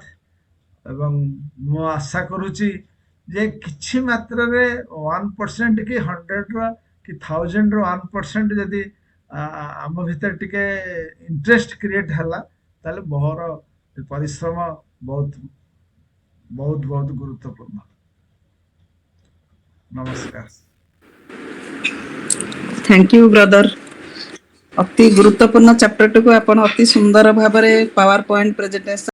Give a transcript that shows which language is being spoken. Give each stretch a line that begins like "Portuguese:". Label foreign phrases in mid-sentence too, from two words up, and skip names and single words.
Odia: ଏବଂ ମୁଁ ଆଶା କରୁଛି ଯେ କିଛି ମାତ୍ରାରେ 1% କି 100ର କି 1000ର 1% ଯଦି ଆମ ଭିତରେ ଟିକେ
English: interest create
Odia: ହେଲା ତାହେଲେ ମୋର ପରିଶ୍ରମ ବହୁତ ବହୁତ ବହୁତ ଗୁରୁତ୍ୱପୂର୍ଣ୍ଣ। ନମସ୍କାର।
English: thank you brother.
Odia: ଅତି ଗୁରୁତ୍ୱପୂର୍ଣ୍ଣ ଚାପ୍ଟର କୁ ଆପଣ ଅତି ସୁନ୍ଦର ଭାବ
English: Power Point presentation